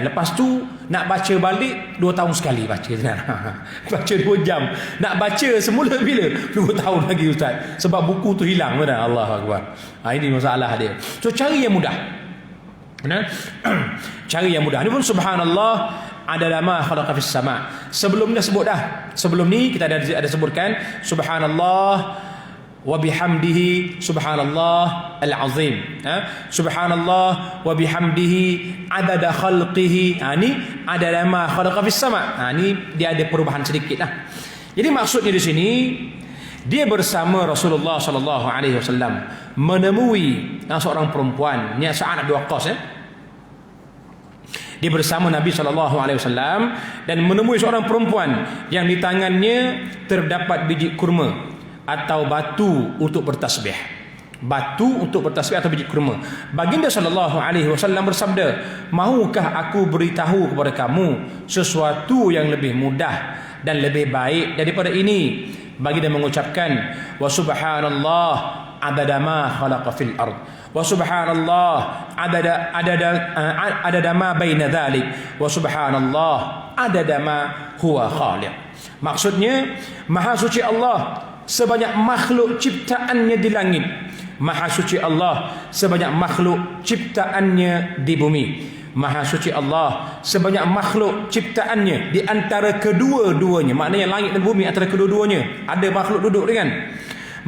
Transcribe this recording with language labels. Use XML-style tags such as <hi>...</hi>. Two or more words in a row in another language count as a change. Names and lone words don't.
<ms>Lepas tu nak baca balik 2 tahun sekali baca. Baca 2 jam. Nak baca semula bila? 2 tahun lagi ustaz. Sebab buku tu hilang.</ms> <ar>الله أكبر.</ar> <ms>Ini masalah dia. So cari yang mudah. Cari yang mudah. Ini pun</ms> <ar>سبحان الله عدد ما خلق في السماء'.</ar> <ms>Sebelum ni sebut dah. Sebelum ni kita ada sebutkan</ms> <ar>سبحان الله وبحمده سبحان الله العظيم. سبحان الله وبحمده عدد خلقه. Ni عدد ما خلق في السماء'.</ar> <ms>Ni dia ada perubahan sedikit lah. Jadi maksudnya di sini, dia bersama Rasulullah</ms> <ar>صلى الله عليه وسلم</ar> <ms>menemui seorang perempuan, ni Sa'ad bin Waqqas Dia bersama Nabi</ms> <ar>صلى الله عليه وسلم</ar> <ms>dan menemui seorang perempuan yang di tangannya terdapat biji kurma atau batu untuk bertasbih. Batu untuk bertasbih atau biji kurma. Baginda</ms> <ar>صلى الله عليه وسلم</ar> <ms>bersabda, "Mahukah aku beritahu kepada kamu sesuatu yang lebih mudah dan lebih baik daripada ini?" Baginda mengucapkan,</ms> <ar>"وسبحان الله عدد ما خلق في الأرض وسبحان الله عدد ما بين ذلك وسبحان الله عدد ما هو خالق."</ar> <ms>Maksudnya, maha suci Allah sebanyak makhluk ciptaannya di langit, maha suci Allah sebanyak makhluk ciptaannya di bumi, maha suci Allah sebanyak makhluk ciptaannya di antara kedua-duanya. Maknanya langit dan bumi antara kedua-duanya ada makhluk duduk dengan.</ms>